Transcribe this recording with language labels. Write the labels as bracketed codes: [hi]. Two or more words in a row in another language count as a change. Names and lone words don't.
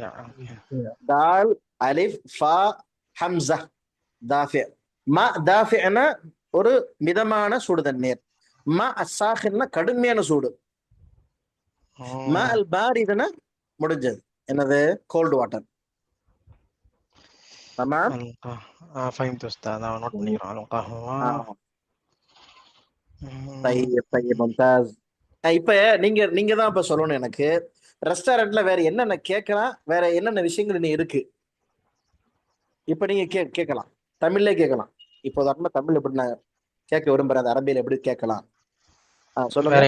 [ar] دال ألف فاء همزة. دافئ. ماء دافئ [ta] ஒரு மிதமான சூடு தண்ணீர். [ar] ماء ساخن [ta] கடுமையான சூடு. [ar] الماء البارد [ta] முடிஞ்சது. என்னது? [en] cold water. [ar] تمام. فهمت أستاذ. [ta] نوت பண்ணிக்கிறோம். [ar] القهوة. طيب طيب ممتاز. [ta] இப்ப நீங்க தான் இப்ப சொல்லணும் எனக்கு. ரெஸ்டாரண்ட்ல வேற என்னென்ன கேட்கலாம், வேற என்னென்ன விஷயங்கள் இன்னும் இருக்கு. இப்ப நீங்க கேட்கலாம். தமிழ்ல கேட்கலாம். இப்போ தமிழ் எப்படி நான் கேட்க விரும்புறேன், அரபியில எப்படி கேட்கலாம்? சொல்லுங்க.